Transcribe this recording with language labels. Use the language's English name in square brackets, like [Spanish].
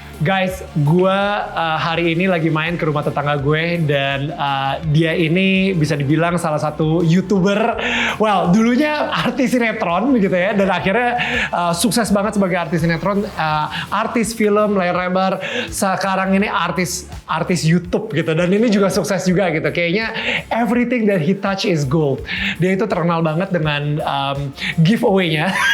[Indonesian] Guys, gue hari ini lagi main ke rumah tetangga gue dan dia ini bisa dibilang salah satu YouTuber. Well, dulunya artis sinetron gitu ya, dan akhirnya sukses banget sebagai artis sinetron, artis film layar lebar. Sekarang ini artis YouTube gitu, dan ini juga sukses juga gitu. Kayaknya [English] everything that he touch is gold. [Indonesian] Dia itu terkenal banget dengan giveaway-nya.